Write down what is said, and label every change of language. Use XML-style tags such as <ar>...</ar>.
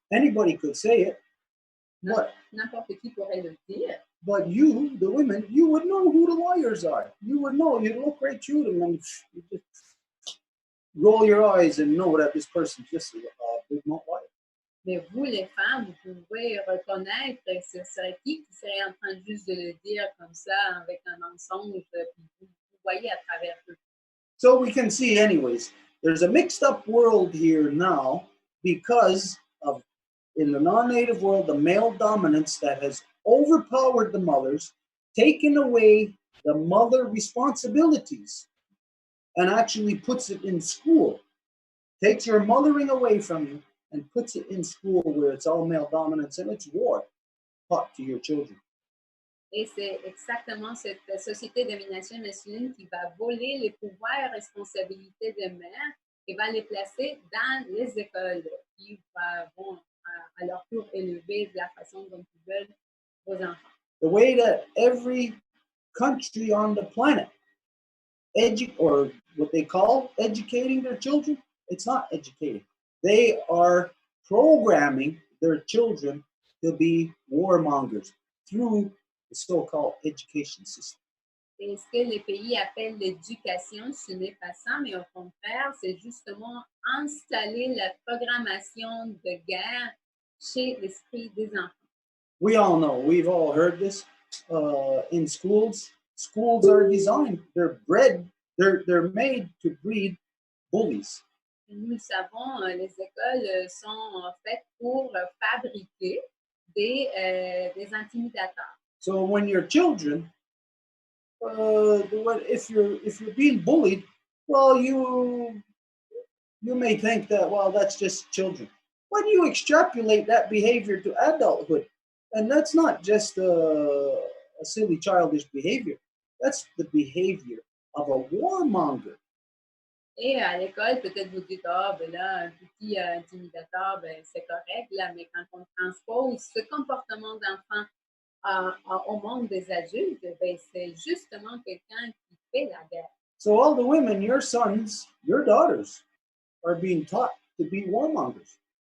<en>Anybody could say it, but</en> <fr>N'importe qui pourrait le dire.</fr> <en>But you, the women, you would know who the liars are. You would know. You'd look right through them and you just roll your eyes and know that this person's just a big not liar.</en> <fr>Mais vous, les femmes, vous pouvez reconnaître ce serait qui serait en train juste de le dire comme ça avec un mensonge, puis vous voyez à travers eux.</fr> <en>So we can see, anyways, there's a mixed up world here now because of, in the non-native world, the male dominance that has overpowered the mothers, taken away the mother responsibilities, and actually puts it in school. Takes your mothering away from you and puts it in school where it's all male dominance and it's war taught to your children.</en> <fr>Et c'est exactement cette société de domination masculine qui va voler les pouvoirs et responsabilités des mères et va les placer dans les écoles qui vont à leur tour élever de la façon dont ils veulent vos enfants.</fr> <en>The way that every country on the planet or what they call educating their children, it's not educating. They are programming their children to be warmongers through the so-called education system.</en> <fr>Et ce que les pays appellent l'éducation, ce n'est pas ça, mais au contraire, c'est justement installer la programmation de guerre chez l'esprit des enfants.</fr> <en>We all know, we've all heard this in schools. Schools are designed, they're made to breed bullies.</en> <fr>Nous le savons, les écoles sont faites pour fabriquer des intimidateurs.</fr> <en>So when your children, if you're being bullied, well, you may think that, well, that's just children. When you extrapolate that behavior to adulthood, and that's not just a silly childish behavior, that's the behavior of a warmonger.</en> <fr>Et à l'école, peut-être vous dites, ben là, un petit intimidateur, ben c'est correct, là, mais quand on transpose ce comportement d'enfant au monde des adultes, ben c'est justement quelqu'un qui fait la guerre.</fr> <en>So all the women, your sons, your daughters, are being taught to be warmongers.</en>